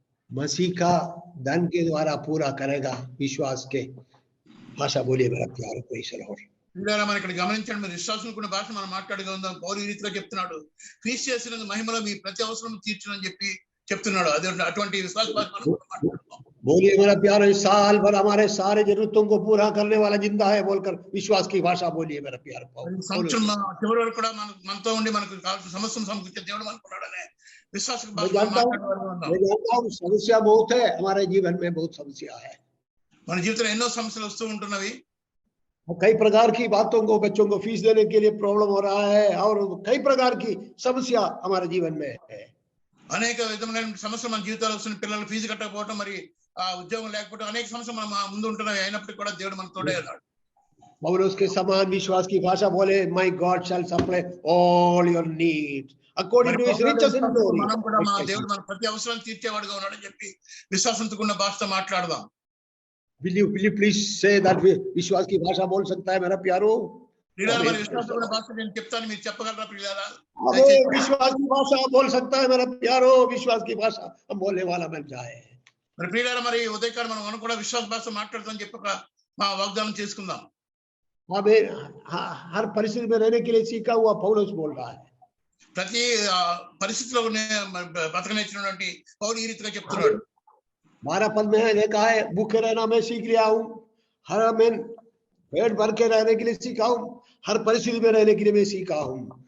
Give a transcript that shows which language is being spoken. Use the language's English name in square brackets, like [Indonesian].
[Hindi] मसीह का धन के द्वारा पूरा करेगा. विश्वास के भाषा बोलिए मेरा प्यार. [Telugu] మనం ఇక్కడ గమనించండి, మరి విశ్వాసం కూడా భాష మనం మాట్లాడుగా ఉందాం. పౌలు ఈ రీతిలో చెప్తున్నాడు, క్రీస్తు యేసునందు మహిమలో మీ ప్రతి అవసరం తీర్చునని చెప్పి చెప్తున్నాడు. అదే అటువంటి విశ్వాస భాష [Hindi] बोलिए मेरा प्यार. साल भर हमारे सारे जरूरतों को पूरा करने वाला जिंदा है बोलकर विश्वास की भाषा बोलिए मेरा प्यार. [Telugu] సంవత్సరం చివరి వరకు కూడా మనతో ఉండి మనకు కావాల్సిన సమస్యను సమకూర్చే దేవుడు మనకున్నాడనే విశ్వాస భాష మాట్లాడేవారు. [Hindi] समस्या बहुत है हमारे जीवन में, बहुत समस्या है. [Telugu] మన జీవితంలో ఎన్నో సమస్యలు వస్తూ ఉంటున్నవి. [Hindi] कई प्रकार की बातों को, बच्चों को फीस देने के लिए प्रॉब्लम हो रहा है और कई प्रकार की समस्या हमारे जीवन में है. [Telugu] అనేక విధమైన సమస్యలు మన జీవితాల్లో వస్తున్న, పిల్లలు ఫీజు కట్టకపోవడం, మరి ఆ ఉద్యోగం లేకపోవడం, అనేక సమస్యలు మన ముందు ఉంటున్నాయి. అయినప్పటికీ కూడా దేవుడు మన తోడే ఉన్నాడు. [Hindi] पौलुस के समान विश्वास की भाषा बोले, [English] My God shall supply all your needs according to his riches in glory. [Telugu] మనం కూడా మన దేవుడు మన ప్రతి అవసరాన్ని తీర్చేవాడుగా ఉన్నాడని చెప్పి విశ్వాసంతో ఉన్న భాషతో మాట్లాడదాం. [English] Will you please say that [Hindi] विश्वास की भाषा बोल सकता है मेरा प्यारो? [Telugu] విశ్వాసంతో ఉన్న భాష నేను చెప్తాను, మీరు చెప్పగలరా ప్రియులారా? [Hindi] विश्वास की भाषा बोल सकता है मेरा प्यारो. विश्वास की भाषा हम बोलने वाला मिल जाए. [Telugu] మరి ప్రియులారా, మరి ఉదయకాలం మనం కూడా విశ్వాస భాష మాట్లాడతామని చెప్పక మా వాగ్దానం చేసుకుందాం. [Hindi] हमें हर परिस्थिति में रहने के लिए सीखा हुआ पौलुस बोल रहा है. [Telugu] ప్రతి పరిస్థితిలో బతకనేచ్చినటువంటి పౌలు ఈ రీతిగా చెప్తున్నాడు. [Hindi] 12 पद में देखा है, भूखे रहना मैं सीख लिया हूँ, हर मैं पेट भर के रहने के लिए सीखा हूँ, हर परिस्थिति में रहने के लिए मैं सीखा हूँ.